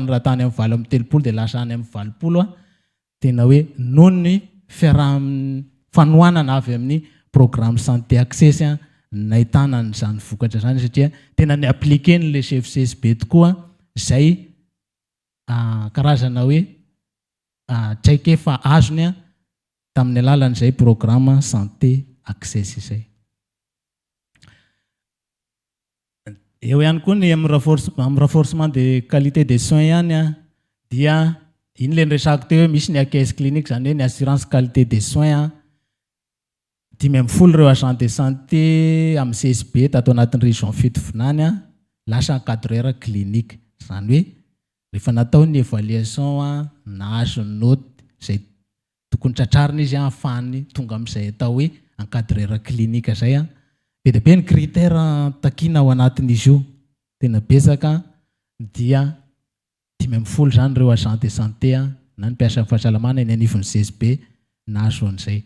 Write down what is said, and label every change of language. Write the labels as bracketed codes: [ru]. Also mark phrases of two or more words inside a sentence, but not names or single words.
[mg] raha tany amin'ny 30 dia lasa any amin'ny 20 tena hoe noho ny fanohanana avy amin'ny [fr] programme santé access [mg] nahitana n'izany vokatra zany satria tena ny appliqué ny [fr] le chef [mg] CSB tokoa izay karazana hoe traikefa azony tamin'ny alalan'izay [fr] programme santé access [mg] izay. Eo ihany koa ny amin'ny [fr] renforcement de qualité des soins [mg] ihany dia iny le resako teo hoe misy ny [fr] caisse clinique [mg] zany hoe ny [fr] assurance qualité des soins [mg] 10 ireo [fr] agent de santé [mg] amin'ny CSB tato anatin'ny région fitovinany lasa [fr] encadreur clinique [mg] zany hoe rehefa natao ny évaluation nahazo ny note zay tokony tratrariny izy ahafahany tonga amin'izay atao hoe [fr] encadreur clinique [mg] zay be dia be ny critère takina ao anatin'izy io tena betsaka dia 10 zany ireo [fr] agent de santé [mg] na ny mpiasa fahasalamana eny anivon'ny CSB nahazo an'izay.